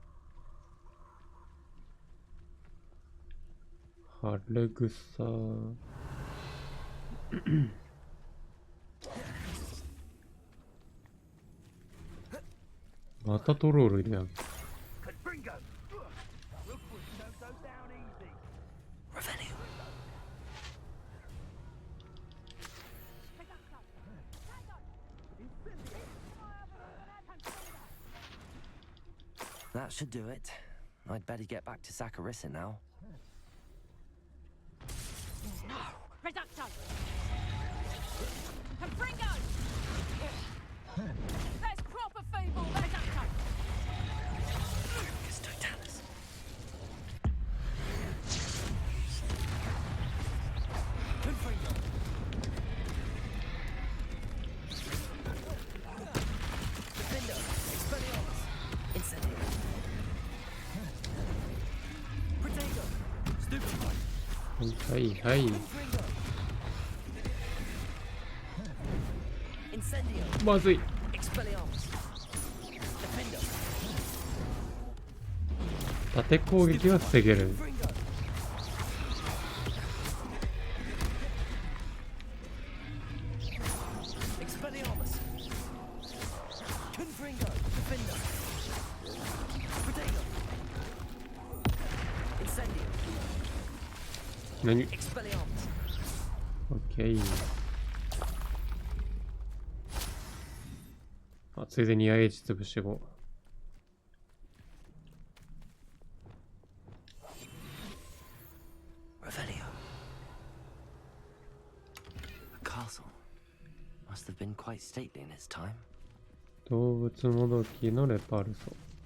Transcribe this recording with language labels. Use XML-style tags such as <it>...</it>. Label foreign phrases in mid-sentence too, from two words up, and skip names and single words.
<ja>晴れ草。またトロールいるやん。</ja> <en>Confringo! Rookwood don't go down easy. Revelio. That should do it. I'd better get back to Zacharissa now. No! Reducto! Confringo! That's proper feeble! Reducto! It's Totalis. Confringo! Defender! Expelliarmus! Incendio! Protego! Stupefy!</en> <ja>はいはい。</ja> <en>Incendio!</en> <ja>まずい。</ja> <en>Expelliarmus! Defender!</en> <ja>縦攻撃は防げる。</ja> <en>Expelliarmus! Confringo! Defender! Protego! Incendio!</en> <ja>何？</ja> <en>Expelliarmus!</en> <ja>オッケー。あ、ついでに IH 潰してこう。</ja> <en>Revelio. A castle. Must have been quite stately in its time.</en> <ja>動物もどきのレパルソ。</ja>